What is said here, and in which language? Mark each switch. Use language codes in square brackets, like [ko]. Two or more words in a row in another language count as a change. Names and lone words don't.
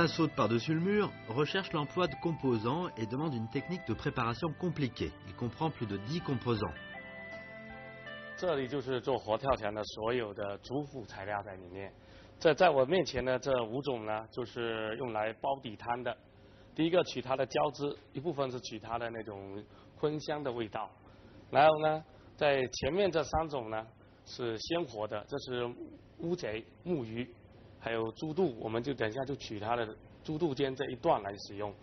[fr] saute par-dessus le mur recherche l'emploi de composants et demande une technique de préparation compliquée. Il comprend plus de 10 composants. [zh] 这里就是做活跳墙的所有的主辅材料在里面。在我面前呢，这5种呢，就是用来包底汤的。第一个取它的胶质，一部分是取它的那种荤香的味道。然后呢，在前面这3种呢是鲜活的，这是乌贼、木鱼，还有猪肚，我们就等一下就取它的猪肚尖这一段来使用。